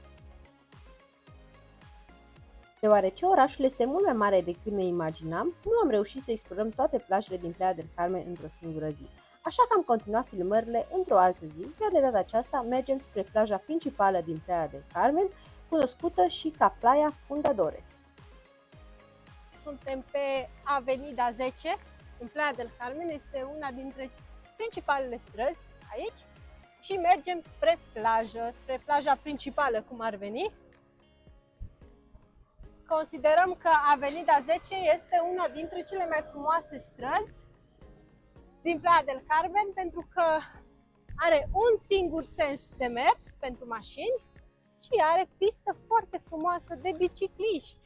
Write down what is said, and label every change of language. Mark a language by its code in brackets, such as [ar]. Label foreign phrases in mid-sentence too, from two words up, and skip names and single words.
[ro] Deoarece orașul este mult mai mare decât ne imaginam, nu am reușit să explorăm toate plajele din Playa del Carmen într-o singură zi. Așa că am continuat filmările într-o altă zi, iar de data aceasta mergem spre plaja principală din Playa del Carmen, cunoscută și ca Playa Fundadores. Suntem pe Avenida 10, în Playa del Carmen, este una dintre principalele străzi aici și mergem spre plajă, spre plaja principală, cum ar veni. Considerăm că Avenida 10 este una dintre cele mai frumoase străzi din Playa del Carmen pentru că are un singur sens de mers pentru mașini și are pistă foarte frumoasă de bicicliști.